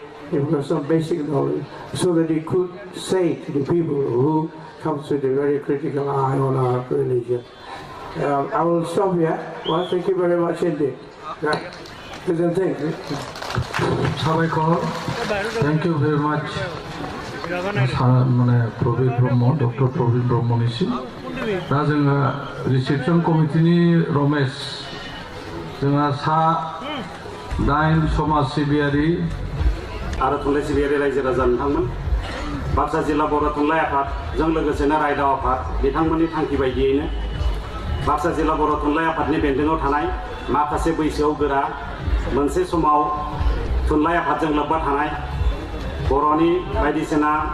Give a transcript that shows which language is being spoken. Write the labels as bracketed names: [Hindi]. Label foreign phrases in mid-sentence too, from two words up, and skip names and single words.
[English] You've got some basic knowledge, so that you could say to the people who comes with a very critical eye on our religion. I will stop here. Well, thank you very much indeed. Right. Thank you. Thank you very much. Praveen Brahmo, Dr. Praveen Brahmo Nishi. [Bodo] दा जोङो रिसेपसन कमिटिनि रमेश जोंहा सा 9 समाज सिबियारि आरो थुनलाइ सिबियारि रायजो राजा नोंथांमोन बाक्सा जिल्ला बर' थुनलाइ आफादजों लोगोसेनो रायदाव आफाद बिथांमोननि थांखि बायदियैनो बाक्सा जिल्ला बर' थुनलाइ आफादनि बेन्दोङाव थानाय माखासे बैसोआव गोरा मोनसे समाव थुनलाइ आफादजों लोब्बा थानाय बर'नि बायदिसिना